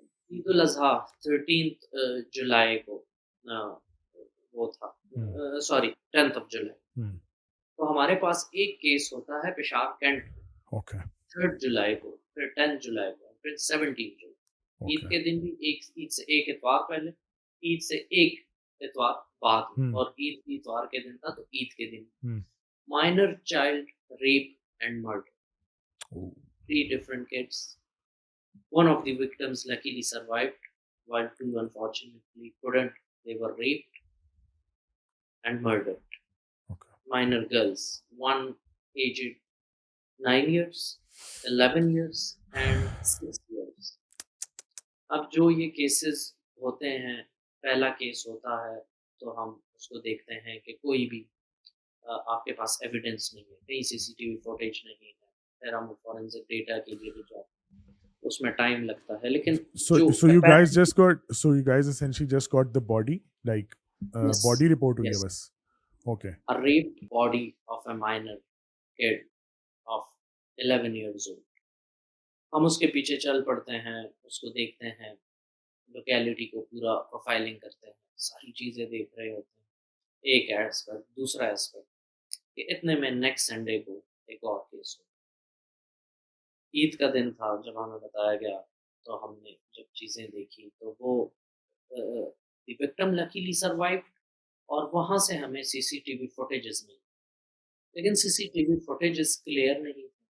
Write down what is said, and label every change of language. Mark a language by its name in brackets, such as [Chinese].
[Urdu] عید الاضحیٰ 13 جولائی کو وہ تھا، سوری 10 جولائی، تو ہمارے پاس ایک کیس ہوتا ہے پشاور کینٹ، 3 جولائی کو، پھر 10 جولائی کو، پھر 17 جولائی. عید کے دن بھی عید سے ایک اتوار پہلے، عید سے ایک اتوار بعد، اور عید اتوار کے دن تھا تو عید کے دن [English] minor child rape and murder. 3 different kids. One of the victims luckily survived, while 2 unfortunately couldn't. They were raped and murdered. Okay. Minor girls, one aged 9 years, 11 years and 6 years. [Urdu] اب جو یہ کیسز ہوتے ہیں، پہلا case ہوتا ہے تو ہم اس کو دیکھتے ہیں کہ کوئی بھی آپ کے پاس ایویڈنس نہیں ہے، کہیں سی سی ٹی وی فوٹیج نہیں ہے، پھر ہم فورینسک ڈیٹا کے لیے بھی جاتے، اس میں ٹائم لگتا ہے. لیکن [English] so you guys essentially just got the body, like body report [Urdu] ہوئی ہے بس. [English] Okay. A raped body of a minor kid of 11 years old. [Urdu] ہم اس کے پیچھے چل پڑتے ہیں، اس کو دیکھتے ہیں، لوکیلٹی کو پورا پروفائلنگ کرتے ہیں، ساری چیزیں دیکھ رہے ہوتے ہیں. ایک ایسپیکٹ. دوسرا ایسپیکٹ کہ اتنے میں نیکسٹ سنڈے کو ایک اور کیس ہو. عید کا دن تھا جب ہمیں بتایا گیا، تو ہم نے جب چیزیں دیکھی تو وہ [English] the victim luckily survived, [Urdu] اور وہاں سے ہمیں سی سی ٹی وی فوٹیجز ملی، لیکن سی C T V footages clear نہیں تھے.